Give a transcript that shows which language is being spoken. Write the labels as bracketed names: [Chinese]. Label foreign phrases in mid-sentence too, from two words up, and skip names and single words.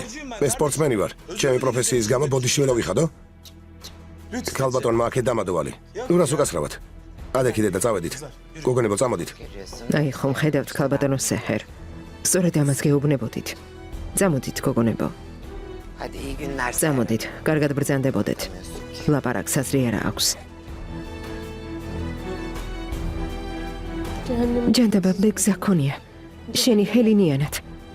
[Georgian] მე სპორტსმენი ვარ. ჩემი პროფესიის გამო ბოდიში ვერ ავიხადო? ქალბატონმა აქეთ დამადოვალი. ნუ რას უკასრავად? ადე დედა, წავედით. გოგონებო, წამოდით. აი ხომ ხედავთ ქალბატონო სეჰერ. სწორედ ამას გეუბნებოდით. წამოდით გოგონებო. [Turkish] Hadi iyi günler. [Georgian] წამოდით, კარგად ბრძანდებოდეთ. ლაპარაკს აზრი არა აქვს. [Turkish] Cehennem... [Georgian] ჯანდაბამდე გზა ქონია. შენი ჰელინიანად.